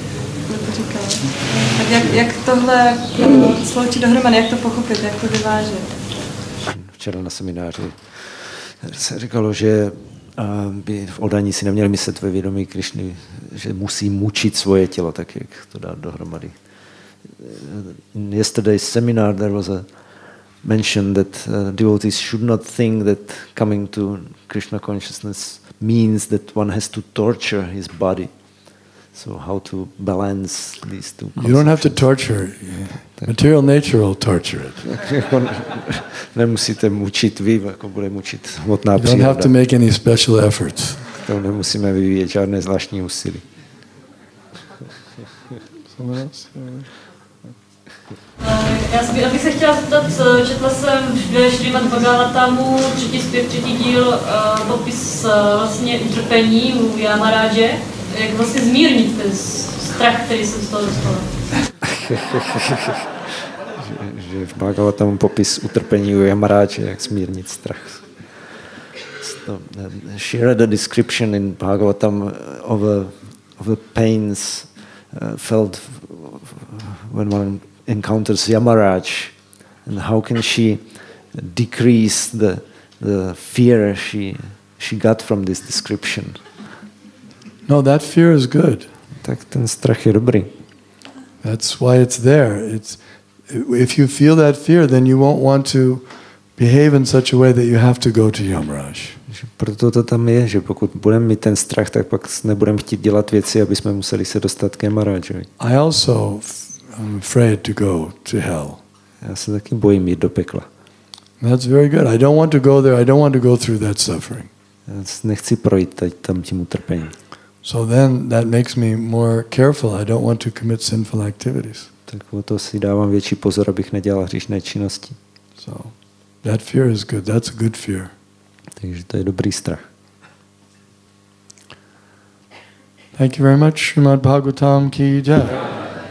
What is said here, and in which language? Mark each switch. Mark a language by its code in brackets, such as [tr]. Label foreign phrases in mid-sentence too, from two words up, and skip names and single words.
[cs] Tak jak tohle sloučit dohromady, jak to pochopit, jak to vyvážit? Včera na semináři se říkalo, že by v oddaní si neměli myslet ve vědomí Krishny, že musí mučit svoje tělo, tak jak to dát dohromady. [en] In yesterday's seminar there was a mention that devotees should not think that coming to Krishna consciousness means that one has to torture his body. So how to balance these two concepts? You don't have to torture. Material nature will torture it. [cs] Nemusíte mučit vy, jako bude mučit hmotná příroda. [en] You don't have to make any special efforts. [cs] To nemusíme vyvíjet žádné zvláštní úsilí. Já bych se chtěla zeptat, četla jsem ve Šrimad Bhagavatamu, třetí díl, popis vlastně utrpení u Yamaráže, jak vlastně zmírnit ten strach, který jsem z toho dostala. že v Bhagavatamu popis utrpení u Yamaráže, jak zmírnit strach. [en] So, she read a description in Bhagavatam of the pains felt when one encounters Yamaraj, and how can she decrease the fear she got from this description. No, that fear is good. [cs] Tak ten strach je dobrý. [en] That's why it's there. If you feel that fear, then you won't want to behave in such a way that you have to go to Yamaraj. [cs] Proto to tam je, že pokud budeme mít ten strach, tak pak nebudeme chtít dělat věci, aby jsme museli se dostat k Yamarajovi. [en] I also am afraid to go to hell. [cs] Já se taky bojím jít do pekla. [en] That's very good. I don't want to go there. I don't want to go through that suffering. [cs] Já nechci projít tam tím utrpením. [en] So then that makes me more careful. I don't want to commit sinful activities. [cs] Tak o to si dávám větší pozor, abych nedělal hříšné činnosti. [en] So that fear is good. That's a good fear. [cs] Takže to je dobrý strach. [en] Thank you very much. [hi] Srimad Bhagavatam ki jai.